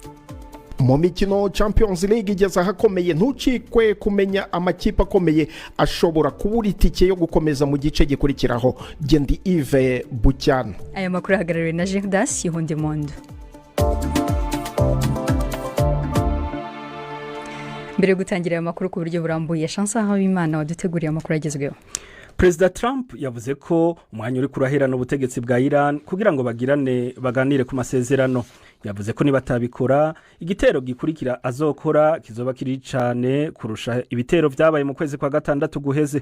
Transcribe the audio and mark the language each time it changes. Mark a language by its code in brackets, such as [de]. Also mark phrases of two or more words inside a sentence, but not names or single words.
[rw] Mu mikino Champions League igeze ahakomeye, ntucikwe kumenya amakipe akomeye ashobora kubura itike yo gukomeza mu gice gikurikiraho. Gendi Yves Bucyana. Aya makuru ahagarariwe na Gerdas Yihondemondo. Mbere yo gutangira aya makuru ku buryo burambuye, Chansa Habimana waduteguriye amakuru agezweho. Perezida Trump yavuze ko umwanya uri kurahirana ubutegetsi bwa Iran kugira ngo baganire ku masezerano. Yavuze ko nibatabikora igitero gikurikira azokora kizoba kiri cyane kurusha ibitero byabaye mu kwezi kwa gatandatu guheze.